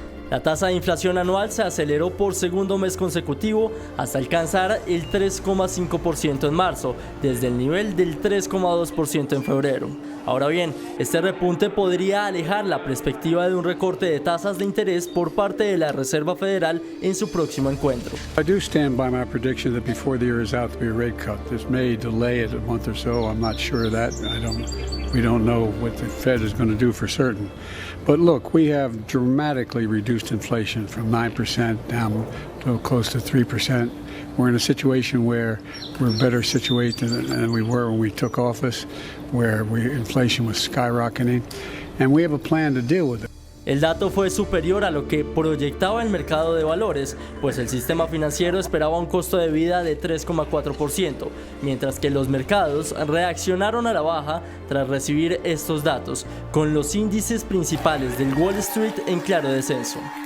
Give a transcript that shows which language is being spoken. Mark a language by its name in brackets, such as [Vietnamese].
[Spanish] La tasa de inflación anual se aceleró por segundo mes consecutivo hasta alcanzar el 3,5% en marzo, desde el nivel del 3,2% en febrero. Ahora bien, este repunte podría alejar la perspectiva de un recorte de tasas de interés por parte de la Reserva Federal en su próximo encuentro. [English] I do stand by my prediction that before the year is out to be a rate cut. This may delay it a month or so. I'm not sure of that. We don't know what the Fed is going to do for certain. But look, we have dramatically reduced inflation from 9% down to close to 3%. We're in a situation where we're better situated than we were when we took office, where inflation was skyrocketing, and we have a plan to deal with it. [Spanish] El dato fue superior a lo que proyectaba el mercado de valores, pues el sistema financiero esperaba un costo de vida de 3,4%, mientras que los mercados reaccionaron a la baja tras recibir estos datos, con los índices principales del Wall Street en claro descenso.